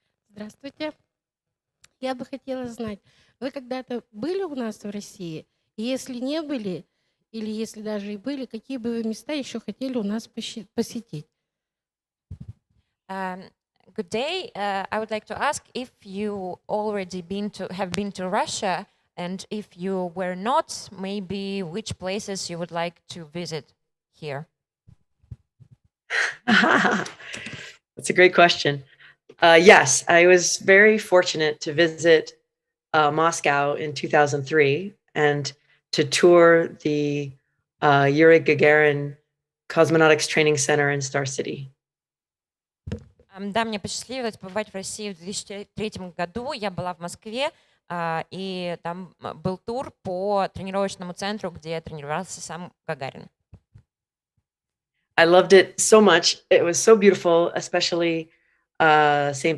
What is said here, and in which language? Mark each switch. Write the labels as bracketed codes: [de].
[ru] Здравствуйте. Я бы хотела знать, вы когда-то были у нас в России? И если не были, или если даже и были, какие бы вы места еще хотели у нас посетить? [en] Good day. I would like to ask if you already have been to Russia, and if you were not, maybe which places you would like to visit here. That's a great question. Yes, I was very fortunate to visit Moscow in 2003 and to tour the Yuri Gagarin Cosmonautics Training Center in Star City. [ru] Да, мне посчастливилось побывать в России в 2003 году. Я была в Москве и там был тур по тренировочному центру, где тренировался сам Гагарин. [en] I loved it so much. It was so beautiful, especially St.